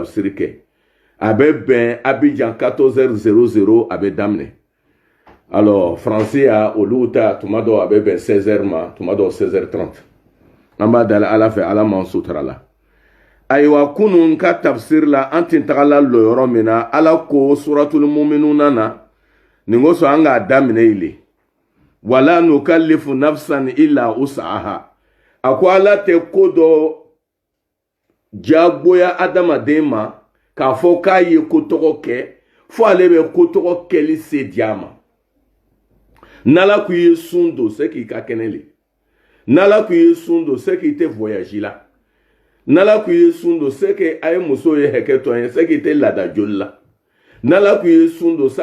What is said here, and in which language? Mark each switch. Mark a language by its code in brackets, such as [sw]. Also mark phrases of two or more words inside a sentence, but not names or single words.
[bm] tafsiri kɛ a bɛ bɛn Abidjan 14h00 a bɛ daminɛ alors français ya olu ta tuma dɔw a bɛ bɛn 16h ma tuma dɔw 16h30 an b'a dali ala fɛ ala m'an sutura la ayiwa kunun ka tafsir la an tin tagala lo yɔrɔ min na ala ko suratul muminuna na nin ko sɔn an k'a daminɛ ile [ar] ولا نكلف نفسا إلا وسعها [bm] a ko ala tɛ ko dɔ jagoya adamaden ma k'a fɔ k'a ye ko tɔgɔ kɛ fo ale bɛ ko tɔgɔ kɛli se di a ma n'ala k'i ye sun don c'est k'i ka kɛnɛ le n'ala k'i ye sun don c'est k'i tɛ voyage la n'ala k'u ye sun don [fr] c'est que [bm] a ye muso ye hakɛ tɔ ye [fr] c'est que [bm] i tɛ laada joli la n'ala k'u ye sun don